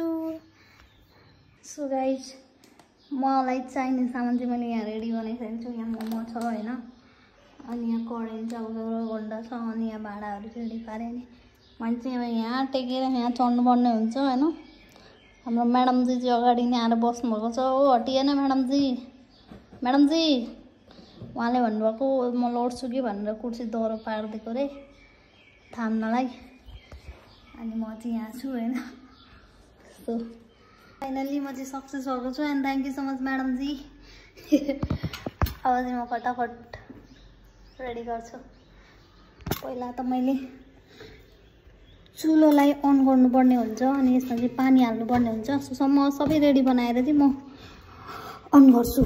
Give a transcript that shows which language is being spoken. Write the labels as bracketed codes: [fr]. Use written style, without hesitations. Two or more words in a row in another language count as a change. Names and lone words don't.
[en] so guys, [ne] मलाई चाहिने सामान चाहिँ मैले यहाँ रेडी बनाइसकेको छु। यहाँ मोमो छ हैन, अनि यहाँ करेन्ट छ, अन्डा छ, अनि यहाँ भाँडाहरु चाहिँ रेडी पारे नि मान्छे अब यहाँ टेकेर यहाँ चढ्नु पर्ने हुन्छ हैन। हाम्रो मैडम जी चाहिँ अगाडि नै आएर बस्नु भएको छ। ओ हटिएन मैडम जी, मैडम जी। उहाँले भन्नुभएको म लड्छु कि भनेर कुर्सी दह्रो पारिदिएको रे थाम्नलाई। अनि म चाहिँ यहाँ छु हैन। [en] so finally [ne] म चाहिँ सक्सेस भएको छु [en] and thank you so much [ne] मैडम जी। अब चाहिँ म फटाफट रेडी गर्छु। पहिला त मैले चुलोलाई अन गर्नुपर्ने हुन्छ अनि यसमा चाहिँ पानी हाल्नुपर्ने हुन्छ। सो सम्म सबै रेडी बनाएर चाहिँ म अन गर्छु।